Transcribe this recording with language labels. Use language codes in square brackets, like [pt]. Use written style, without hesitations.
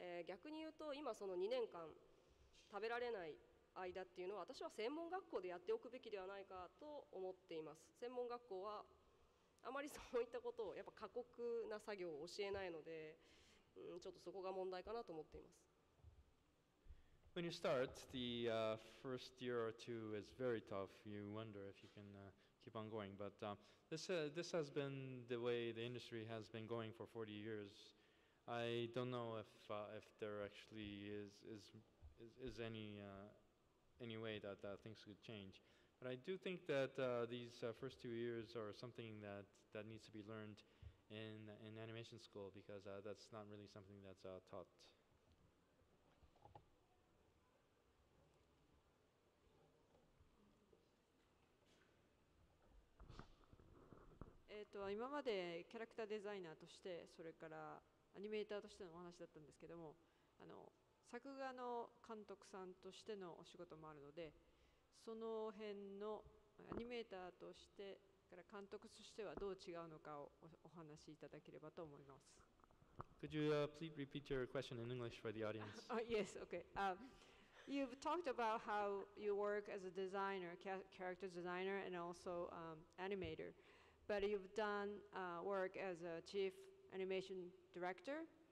[ja] 逆に言うと今その2年間食べられない間っていうのは私は専門学校でやっておくべきではないかと思っています。専門学校はあまりそういったことをやっぱ過酷な作業を教えないので、ちょっとそこが問題かなと思っています。 [en] When you start, the first year or two is very tough. You wonder if you can keep keep on going. But this has been the way the industry has been going for 40 years. I don't know if there actually is any way that things could change. But I do think that these first 2 years are something that needs to be learned in animation school, because that's not really something that's taught. [ja] えーと、今までキャラクターデザイナーとして、それからアニメーターとしてのお話だったんですけども、作画の監督さんとしてのお仕事もあるので、その辺のアニメーターとしてから監督としてはどう違うのかをお話しいただければと思います。 [en] Could you please repeat your question in English for the audience? Yes, okay. You've talked about how you work as a designer, character designer, and also animator, but you've done work as a chief animation director.